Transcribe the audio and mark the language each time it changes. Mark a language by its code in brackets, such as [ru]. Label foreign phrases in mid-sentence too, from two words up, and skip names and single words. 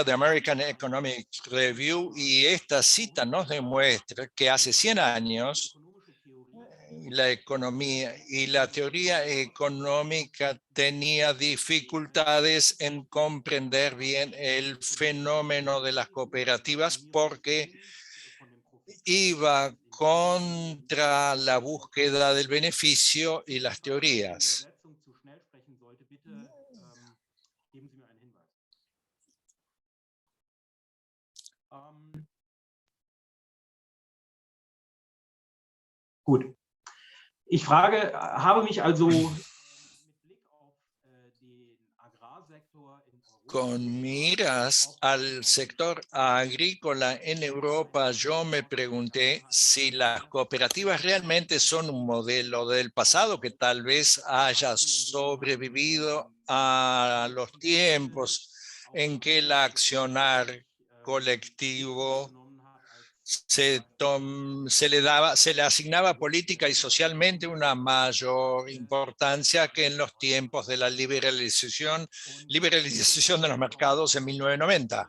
[es] The American Economic Review, y esta cita nos demuestra que hace 100 años la economía y la teoría económica tenía dificultades en comprender bien el fenómeno de las cooperativas porque iba contra la búsqueda del beneficio y las teorías. [de] Gut. Ich habe mich also [es] con miras al sector agrícola en Europa, yo me pregunté si las cooperativas realmente son un modelo del pasado que tal vez haya sobrevivido a los tiempos en que el accionar colectivo se le asignaba política y socialmente una mayor importancia que en los tiempos de la liberalización de los mercados en 1990.